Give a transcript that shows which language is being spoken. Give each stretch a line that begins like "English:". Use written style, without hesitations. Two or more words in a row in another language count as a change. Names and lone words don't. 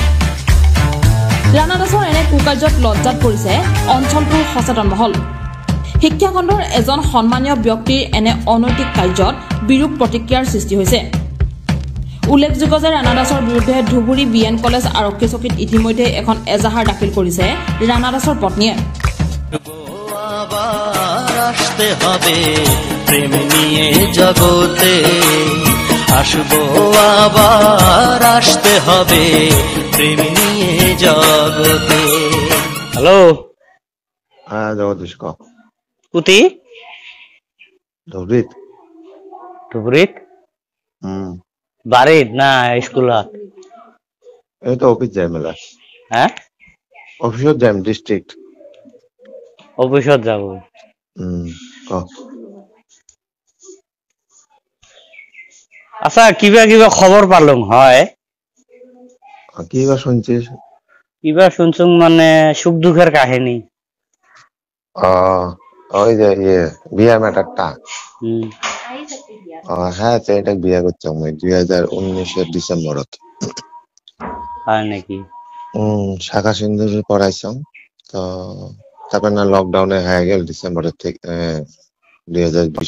Assamese: ৰাণা দাসৰ এনে কুকাৰ্যত লজ্জাত পৰিছে অঞ্চলটোৰ সচেতন মহল। শিক্ষাখণ্ডৰ এজন সন্মানীয় ব্যক্তিৰ এনে অনৈতিক কাৰ্যত বিৰূপ প্ৰতিক্ৰিয়াৰ সৃষ্টি হৈছে। উল্লেখযোগ্য যে ৰাণা দাসৰ বিৰুদ্ধে ধুবুৰী BN কলেজ আৰক্ষী চকীত ইতিমধ্যে এখন এজাহাৰ দাখিল কৰিছে ৰাণা দাসৰ পত্নীয়ে।
Bangla: আসতে হবে প্রেম নিয়ে জগতে, আসবো আবার আসতে হবে প্রেম নিয়ে জগতে। হ্যালো হ্যাঁ জগদীশ ক
Assamese: কুতি ধুবড়ীত ধুবুৰীত হুম বাৰীত না স্কুলত? এই তো অফিস যাই মেলা হা অফিসত যাম ডিস্ট্রিক্ট অফিসত যাব। ক আচ্ছা কিবা কিবা খবৰ পালং হয়,
Bangla: কি বা শুনছিস? কিবা শুনছুং মানে সুখ দুখের কাহিনী। ওই যে বিয়া ম্যাটারটা হুম হ্যাঁ এটা বিয়া করছে আমি 2019 ডিসেম্বরত। হয় নাকি? শাখা সিন্ধু পড়াইছাম তো তারপর না লকডাউনে হয়ে গেল ডিসেম্বরের থেকে 2020